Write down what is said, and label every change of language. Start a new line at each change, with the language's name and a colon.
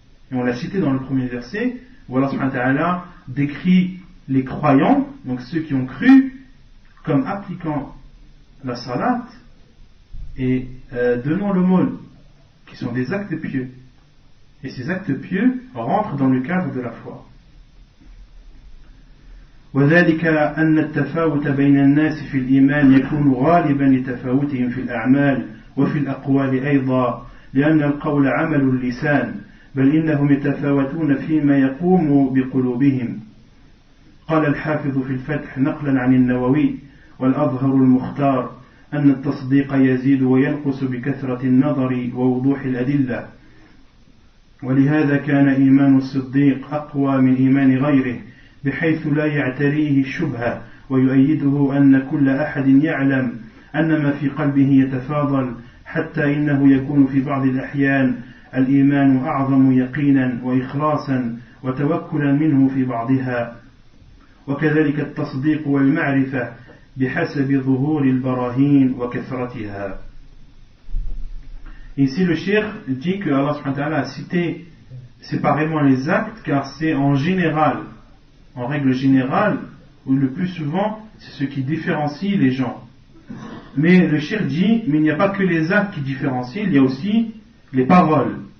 French: Et on l'a cité dans le premier verset, où Allah subhanahu wa ta'ala décrit les croyants, donc ceux qui ont cru, comme appliquant la salat et donnant l'aumône, qui sont des actes pieux. Et ces actes pieux rentrent dans le cadre de la foi.
Arabic: وذلك أن التفاوت بين الناس في الإيمان يكون غالبا لتفاوتهم في الأعمال وفي الأقوال أيضا لأن القول عمل اللسان بل إنهم يتفاوتون فيما يقوم بقلوبهم. قال الحافظ في الفتح نقلا عن النووي والأظهر المختار أن التصديق يزيد وينقص بكثرة النظر ووضوح الأدلة ولهذا كان إيمان الصديق أقوى من إيمان غيره بحيث لا يعتريه الشبهة ويؤيده أن كل أحد يعلم أن ما في قلبه يتفاضل حتى إنه يكون في بعض الأحيان الإيمان أعظم يقينا وإخلاصا وتوكلا منه في بعضها وكذلك التصديق والمعرفة بحسب ظهور البراهين وكثرتها.
French: Ici le cheikh dit que Allah subhanahu wa ta'ala a cité séparément les actes car c'est en général, en règle générale, ou le plus souvent, c'est ce qui différencie les gens. Mais le cheikh dit, mais il n'y a pas que les actes qui différencient, il y a aussi les paroles.